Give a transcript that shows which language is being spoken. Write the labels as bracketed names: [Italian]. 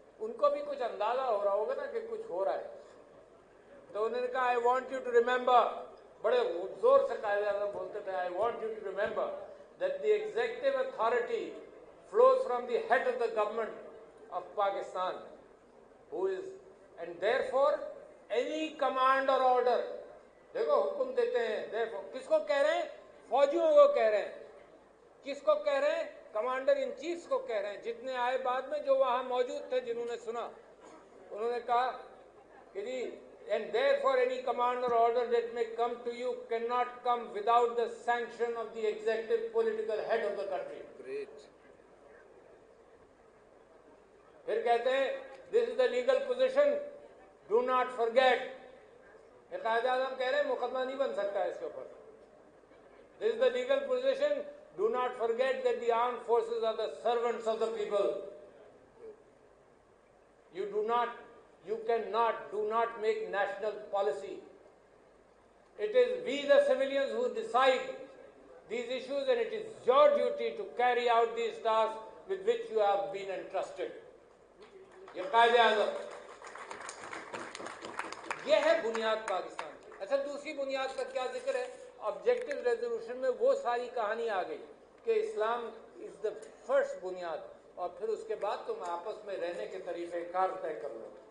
[Urdu] ان کو بھی کچھ اندازہ ہو رہا ہوگا نا کہ کچھ ہو رہا ہے. تو انہوں نے کہا [English] I want you to remember, [Urdu] بڑے زور سے قائد اعظم بولتے تھے, [English] I want you to remember that the executive authority flows from the head of the government of Pakistan, who is, and therefore any command or order, [Urdu] دیکھو حکم دیتے ہیں, therefore کس کو کہہ رہے ہیں؟ فوجیوں کو کہہ رہے ہیں. کس کو کہہ رہے ہیں؟ کمانڈر ان چیفز کو کہہ رہے ہیں, جتنے آئے بعد میں جو وہاں موجود تھے جنہوں نے سنا. انہوں نے کہا کہ جی, [English] and therefore any command or order that may come to you cannot come without the sanction of the executive political head of the country. Great. [Urdu] پھر کہتے ہیں [English] this is the legal position, do not forget. [Urdu] یہ قائد اعظم کہہ رہے ہیں مقدمہ نہیں بن سکتا ہے اس کے اوپر. [English] This is the legal position, do not forget that the armed forces are the servants of the people. You cannot, do not make national policy. It is we the civilians who decide these issues, and it is your duty to carry out these tasks with which you have been entrusted. [Urdu] یہ قائد اعظم, یہ ہے بنیاد پاکستان کی. اچھا, دوسری بنیاد کا کیا ذکر ہے؟ آبجیکٹو ریزولوشن میں وہ ساری کہانی آ گئی کہ اسلام [English] is the first [Urdu] بنیاد, اور پھر اس کے بعد تم آپس میں رہنے کے طریقے کار طے کر لو.